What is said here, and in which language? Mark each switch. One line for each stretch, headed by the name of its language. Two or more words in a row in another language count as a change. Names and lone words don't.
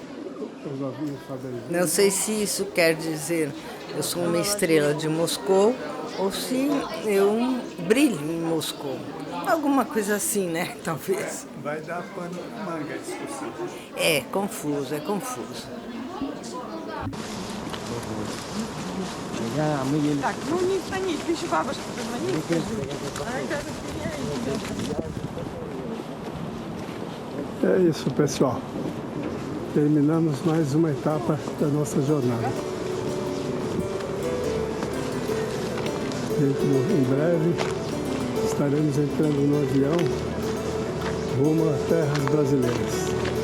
Portuguese: Não sei se isso quer dizer eu sou uma estrela de Moscou ou se eu brilho em Moscou. Alguma coisa assim, né? Talvez. Vai dar pano manga a discussão. É confuso.
Russian: Так, ну не звони, ты еще бабушке позвони.
Portuguese: É isso, pessoal. Terminamos mais uma etapa da nossa jornada. Em breve estaremos entrando no avião rumo a terras brasileiras.